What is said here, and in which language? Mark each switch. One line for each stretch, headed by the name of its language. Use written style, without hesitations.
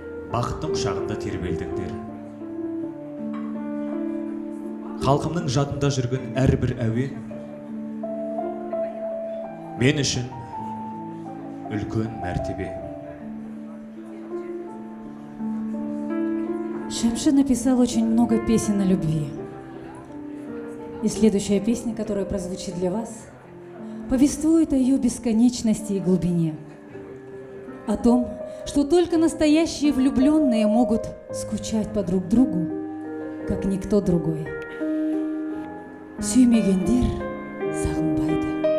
Kazakh: Бақыттың құшағында тербелдіңдер. Халқымның жадында жүрген әрбір әуен мен үшін үлкен мәртебе.
Russian: Шамши написал очень много песен о любви. И следующая песня, которая прозвучит для вас, повествует о ее бесконечности и глубине. О том, что только настоящие влюбленные могут скучать по друг другу, как никто другой.
Kazakh: Сүймегендер сағынбайды.